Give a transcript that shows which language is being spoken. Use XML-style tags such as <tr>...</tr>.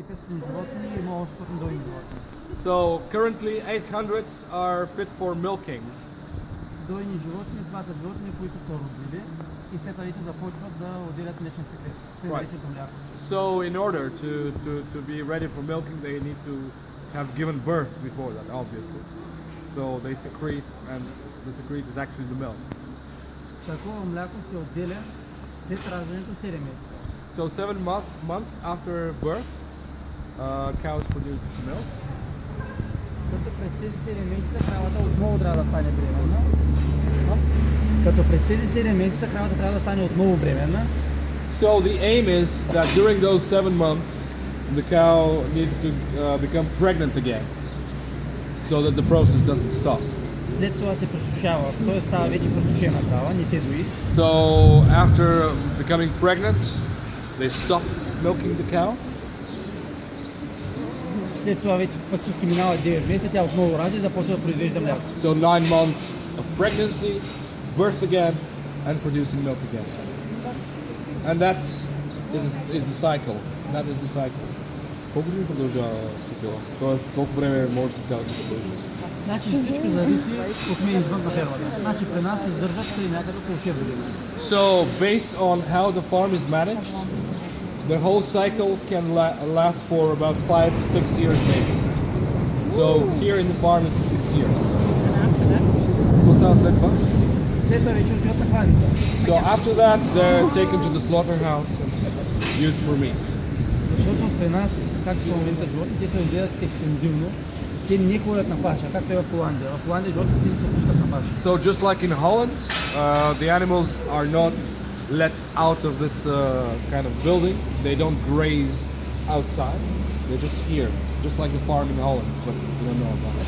<bg>животни и има 800 дойни животни.</bg> <en>So currently 800 are fit for milking.</en> <bg>Дойни животни, това са животни, които са родили и след това вече започват да отделят млечен секрет. Те</bg> <en>Right.</en> <bg>наричат мляко.</bg> <en>So in order to be ready for milking, they need to have given birth before that, obviously. So they secrete, and the secrete is actually the milk.</en> <bg>Такова мляко се отделя след раждането 7 месеца.</bg> <en>So 7 months after birth, cows produce milk.</en> <bg>Като през тези 7 месеца кравата отново трябва да стане бременна. Като през тези 7 месеца кравата трябва да стане отново бременна.</bg> <en>So the aim is that during those 7 months, the cow needs to become pregnant again, so that the process doesn't stop.</en> <bg>След това се пресушава, т.е. става вече пресушена крава, не се дои.</bg> <en>So after becoming pregnant, they stop milking the cow.</en> <bg>След това вече фактически минава 9 месеца, тя отново ражда и започва да произвежда мляко.</bg> <en>So 9 months of pregnancy, birth again, and producing milk again. And that is the cycle. That is the cycle.</en> <bg>Колко дни продължава цикъла? Тоест, колко време може да се продължи? Значи всичко зависи от мен извън на фермата. Значи при нас се издържат при някъде около 6 години.</bg> <en>So, based on how the farm is managed, the whole cycle can last for about 5-6 years maybe. So, here in the farm it's 6 years.</en> <bg>Какво става след това? След това вече отиват на кланица.</bg> <en>So, after that, they're taken to the slaughterhouse and used for meat.</en> <bg>Защото при нас, както са в момента животни, те се отгледат екстензивно. Те не ходят на паша, както е в Холандия. В Холандия животните не се пускат на паша.</bg> <en>So just like in Holland, the animals are not let out of this kind of building. They don't graze outside. They're just here, just like the farm in Holland, but you don't know about it.</en>